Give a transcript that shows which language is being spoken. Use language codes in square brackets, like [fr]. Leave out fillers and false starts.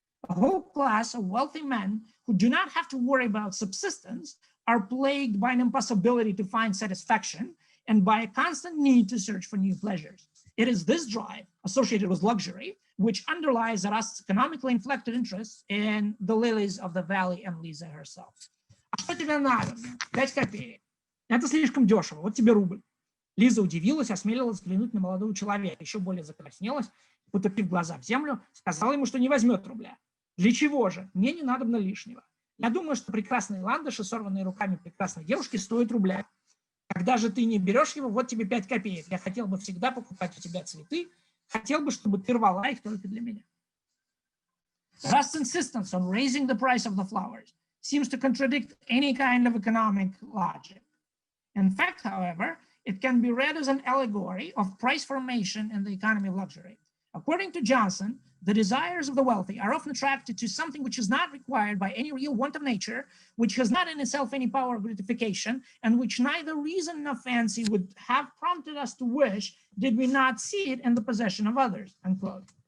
[en] A whole class of wealthy men who do not have to worry about subsistence are plagued by an impossibility to find satisfaction and by a constant need to search for new pleasures. It is this drive associated with luxury which underlies Arast's economically inflected interest in the lilies of the valley and Liza herself. [ru] А что тебе надо? 5 копеек. Это слишком дешево. Вот тебе рубль. Лиза удивилась, осмелилась взглянуть на молодого человека, еще более закраснелась, потупив глаза в землю, сказала ему, что не возьмет рубля. Для чего же? Мне не надобно лишнего. Я думаю, что прекрасные ландыши, сорванные руками прекрасной девушки, стоят рубля. Когда же ты не берешь его, вот тебе 5 копеек. Я хотел бы всегда покупать у тебя цветы, хотел бы, чтобы ты рвала их только для меня. [en] Arast's insistence on raising the price of the flowers seems to contradict any kind of economic logic. In fact, however, it can be read as an allegory of price formation in the economy of luxury. According to Johnson, the desires of the wealthy are often attracted to something which is not required by any real want of nature, which has not in itself any power of gratification, and which neither reason nor fancy would have prompted us to wish did we not see it in the possession of others, unquote.